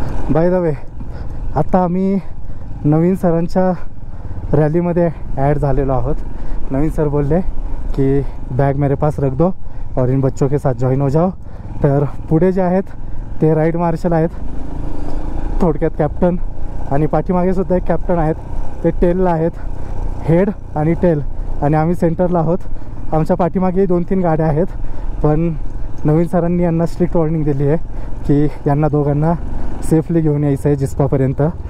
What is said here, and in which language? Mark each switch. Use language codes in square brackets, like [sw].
[mr] By the way, आता आम्ही नवीन सरांच्या रॅलीमध्ये ॲड झालेलो आहोत. नवीन सर बोलले की [hi] बॅग मेरे पास रख दो और इन बच्चों के साथ जॉईन हो जाओ. [mr] तर पुढे जे आहेत ते राईड मार्शल आहेत, थोडक्यात कॅप्टन, आणि पाठीमागे सुद्धा एक कॅप्टन आहेत, ते टेलला आहेत, हेड आणि टेल, आणि आम्ही सेंटरला आहोत. आमच्या पाठीमागे 2-3 गाड्या आहेत, पण नवीन सरांनी यांना स्ट्रिक्ट वॉर्निंग दिली आहे की यांना दोघांना सेफली घेऊन यायचं आहे जिस्पापर्यंत.